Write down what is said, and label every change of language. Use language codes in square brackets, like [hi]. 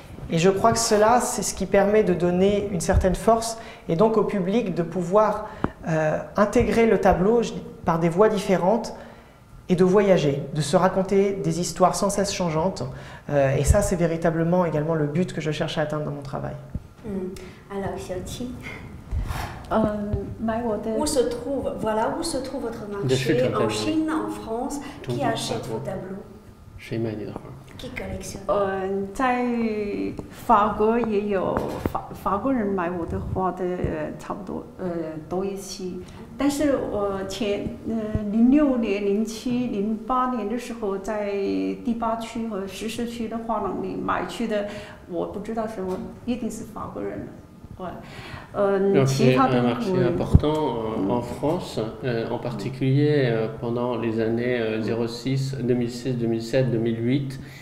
[fr] Et je crois que cela, c'est ce qui permet de donner une certaine force et donc au public de pouvoir intégrer le tableau par des voies différentes et de voyager, de se raconter des histoires sans cesse changeantes. Et ça, c'est véritablement également le but que je cherche à atteindre dans mon travail. Alors, Xiaoqi, [zh] 买我的 [fr] où se trouve votre marché en Chine, en France, qui achète vos tableaux, [zh] 谁买你的画？ [fr] qui collectionne [zh] 在法国也有法国人买我的画的差不多多一些，但是我06年、07、08年的时候，在第8区和14区的画廊里买去的，我不知道什么，一定是法国人了。 [fr] Donc c'est un marché important en France, en particulier pendant les années 06, 2006, 2007, 2008.